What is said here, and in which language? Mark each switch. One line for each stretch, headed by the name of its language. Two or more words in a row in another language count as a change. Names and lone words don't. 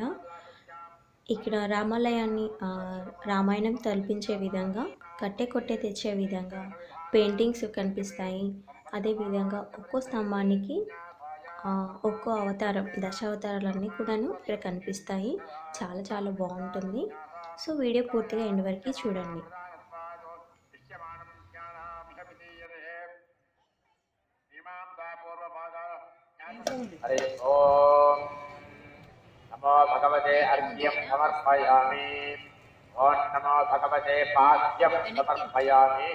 Telugu: ఇక్కడ రామాలయాన్ని రామాయణం తలపించే విధంగా, కొట్టే తెచ్చే విధంగా పెయింటింగ్స్ కనిపిస్తాయి. అదేవిధంగా ఒక్కో స్తంభానికి ఒక్కో అవతారం, దశావతారాలన్నీ కూడాను ఇక్కడ కనిపిస్తాయి. చాలా చాలా బాగుంటుంది. సో వీడియో పూర్తిగా ఎండ్ వరకు చూడండి.
Sanskrit: हरे ओम नमो भगवते अर्घ्यं समर्पयामि। ओम नमो भगवते पाद्यं समर्पयामि।